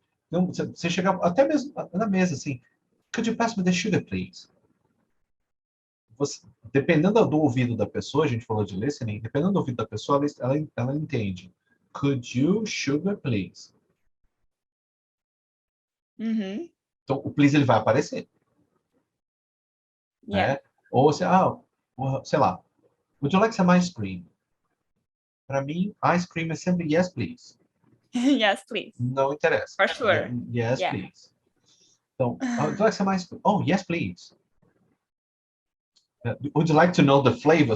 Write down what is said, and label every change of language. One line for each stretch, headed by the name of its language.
Portuguese: não, você chega até mesmo na mesa assim,
English: could you pass me the sugar, please?
Portuguese: Você, dependendo do ouvido da pessoa, a gente falou de listening, dependendo do ouvido da pessoa, ela entende.
English: Could you sugar, please? Uhum.
Portuguese: Então, o please ele vai aparecer,
English: Yeah.
Portuguese: né? Ou, sei lá,
English: would you like some ice cream?
Portuguese: Para mim, ice cream é sempre
English: yes, please. Yes, please.
Portuguese: Não interessa.
English: For sure. Yes, Yeah. please.
Portuguese: Então,
English: would you like some ice cream? Oh, yes, please. Would you like to know the flavor?